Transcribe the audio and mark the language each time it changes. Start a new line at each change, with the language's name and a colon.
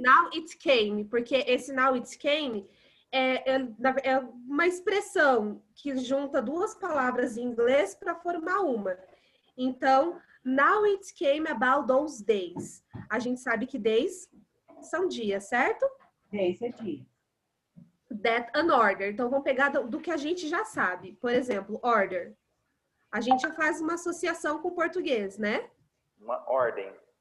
English: Now it came,
Portuguese: porque esse now it came é uma expressão que junta duas palavras em inglês para formar uma.
English: Então, now it came about those days.
Portuguese: A gente sabe que days são dias, certo? Esse dia.
English: That an order.
Portuguese: Então, vamos pegar do que a gente já sabe. Por exemplo, order. A gente já faz uma associação com o português, né? Uma ordem.